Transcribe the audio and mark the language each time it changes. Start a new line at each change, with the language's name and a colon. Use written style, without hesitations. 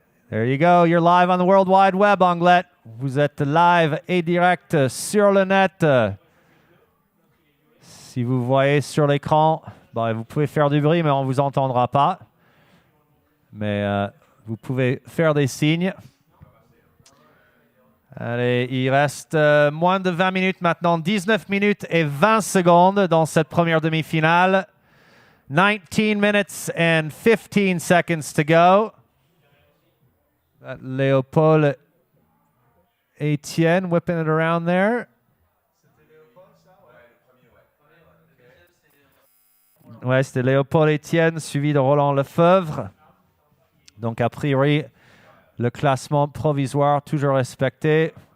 English: There you go, you're live on the World Wide Web, Anglet.
French: Vous êtes live et direct sur le net. Si vous voyez sur l'écran, vous pouvez faire du bruit, mais on ne vous entendra pas. Mais vous pouvez faire des signes. Allez, il reste moins de 20 minutes maintenant, 19 minutes et 20 secondes dans cette première demi-finale.
English: 19 minutes and 15 seconds to go. Léopold Etienne whipping it around there.
French: Ouais, c'était Léopold Etienne suivi de Roland Lefebvre. Donc, a priori, le classement provisoire toujours respecté.